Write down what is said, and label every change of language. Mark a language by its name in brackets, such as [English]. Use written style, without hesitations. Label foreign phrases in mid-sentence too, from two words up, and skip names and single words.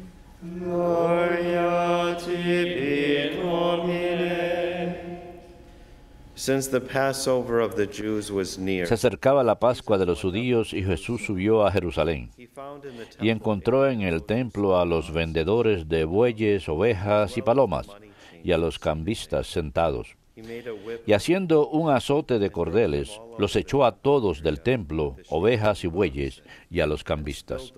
[Latin] Gloria tibi, Domine. [English] Since the Passover of the Jews was near, [Spanish] Se acercaba la Pascua de los judíos y Jesús subió a Jerusalén y encontró en el templo a los vendedores de bueyes, ovejas y palomas y a los cambistas sentados. Y haciendo un azote de cordeles, los echó a todos del templo, ovejas y bueyes, y a los cambistas.